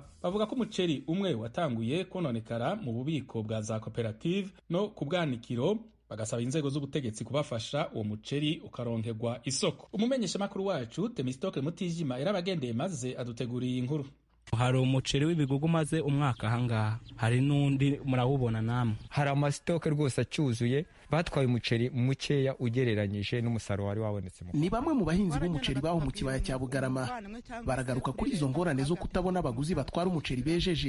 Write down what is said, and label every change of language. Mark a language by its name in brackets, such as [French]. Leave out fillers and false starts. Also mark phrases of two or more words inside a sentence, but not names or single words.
[Rundi] Bavuga ko umuceri umwe watanguye kononekara mu bubiko bwa za koperative no ku bwanikiro, bagasaba inzego z'ubutegetsi kubafasha uwo muceri ukaronkerwa isoko. Umumenyeshamakuru wacu Temistoke Mutijima yarabagendeye maze aduteguriye inkuru. Hari umuceri w'ibigugu umaze umwaka ahangaha, hari n'undi murawubona namwe. Hari amasitoke rwose acyuzuye, batwaye umuceri mukeya ugereranyije n'umusaruro wari wabonetse. Ni bamwe mu bahinzi b'umuceri baho mu kibaya cya Bugarama baragaruka kuri izo ngorane zo kutabona abaguzi batwara umuceri bejeje.